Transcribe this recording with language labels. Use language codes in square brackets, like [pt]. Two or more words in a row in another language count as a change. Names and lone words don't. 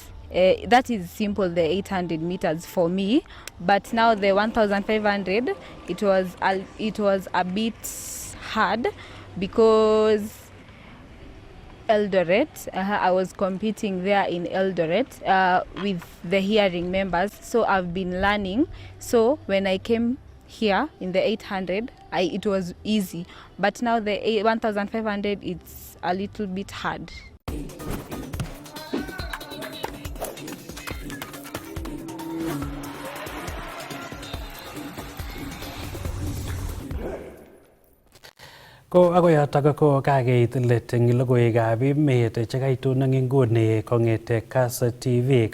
[en] That is simple, the 800 meters for me, but now the 1500, it was a bit hard because Eldoret, I was competing there in Eldoret with the hearing members, so I've been learning. So when I came here in the 800, it was easy, but now the 1500, it's a little bit hard. [kln] Ko ako yotok ko kakeit let eng logoiwekab emet chekaitun eng inguni kong'ete Kass TV.